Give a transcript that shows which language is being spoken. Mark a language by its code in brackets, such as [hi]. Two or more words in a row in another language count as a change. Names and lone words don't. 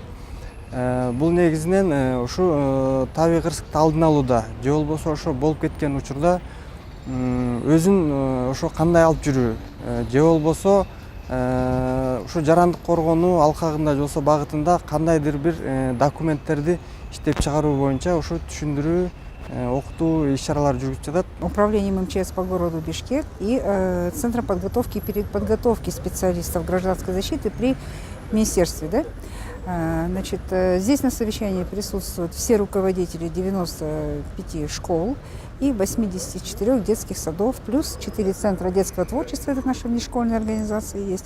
[ky] Бул негизинен ушу табигый кырсыкты алдын алууда же болбосо ошо болуп кеткен учурда өзүн ошо кандай алып жүрүү же болбосо ушу жарандык коргоонуу алкагында же болбосо багытында кандайдыр бир документтерди иштеп чыгаруу боюнча ушу түшүндүрүү, окутуу иш-чаралары жүргүзүп жатат. [ru] Управлением МЧС по городу Бишкек и Центром подготовки и переподготовки специалистов гражданской защиты при министерстве. Да? Значит, здесь на совещании присутствуют все руководители 95 школ и 84 детских садов, плюс 4 центра детского творчества, это наши внешкольные организации есть.